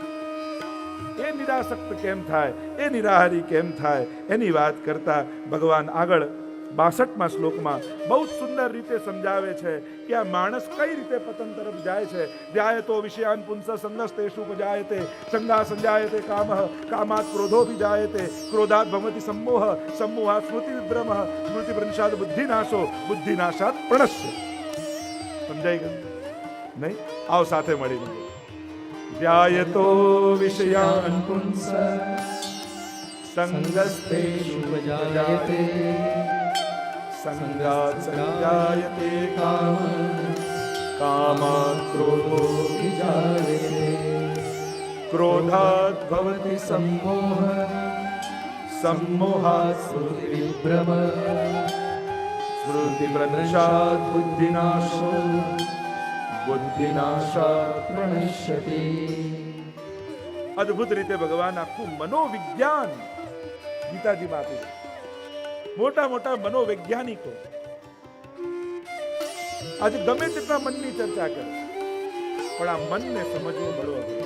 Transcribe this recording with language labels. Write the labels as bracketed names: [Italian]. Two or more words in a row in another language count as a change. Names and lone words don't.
[Gujarati] એ નિરાસક્ત કેમ થાય, એ નિરાહારી કેમ થાય, એની વાત કરતા ભગવાન આગળ 62મા શ્લોકમાં બહુ સુંદર રીતે સમજાવે છે કે આ માણસ કઈ રીતે પતન તરફ જાય છે. [Sanskrit] ધ્યાયતો વિષયાન પુંસ સંગસ્તેષુ ઉપજાયતે, સંગા સંજાયતે કામઃ, કામાત ક્રોધો વિજાયતે, ક્રોધાત ભવતિ सम्मोह, सम्मोहात् स्मृति विभ्रमः, स्मृति भ्रंशात् बुद्धिनाशो, बुद्धिनाशात् प्रणश्य. [Gujarati] સમજાઈ ગયું નહીં? આવો સાથે મળીને [Sanskrit] ધ્યાયતો વિષયાન પુંસ સંગસ્તેષુ ઉપજાયતે, સંગાત સંજાયતે કામઃ, કામાत् ક્રોધો વિજાયતે, ક્રોધાत् ભવતિ सम्मोह, सम्मोहात् स्मृति विभ्रमः, स्मृति भ्रंशात् बुद्धिनाशो, बुद्धिनाशात् प्रणश्यति. [Gujarati] અદ્ભુત રીતે ભગવાન આખું મનોવિજ્ઞાન ગીતાજીમાં આપ્યું. મોટા મોટા મનોવૈજ્ઞાનિકો આજે ગમે તેટલા મનની ચર્ચા કરે, પણ આ મનને સમજવું બળો અઘરું.